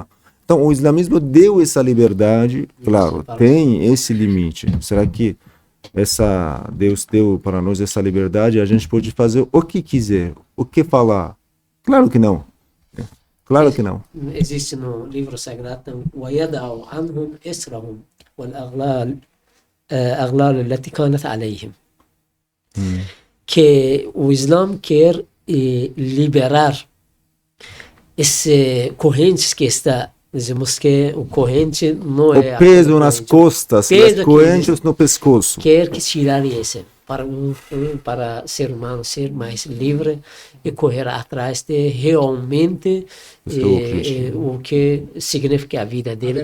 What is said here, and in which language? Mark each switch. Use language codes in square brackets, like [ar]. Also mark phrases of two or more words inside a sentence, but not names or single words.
[pt] Então, o islamismo deu essa liberdade, claro, tem esse limite. Será que Deus deu para nós essa liberdade? A gente pode fazer o que quiser, o que falar? Claro que não. Claro que não. Existe no livro sagrado, [ar] وَيَدَعُ عَنْهُمْ إِسْرَهُمْ وَالْأَغْلَالَ التي كانت عليهم. [pt] Que o Islã quer liberar esse correntes que está, dizemos que o corrente não é o peso nas costas, as correntes no pescoço. Quer que tirar esse para ser humano ser mais livre e correr atrás de realmente o que significa a vida dele.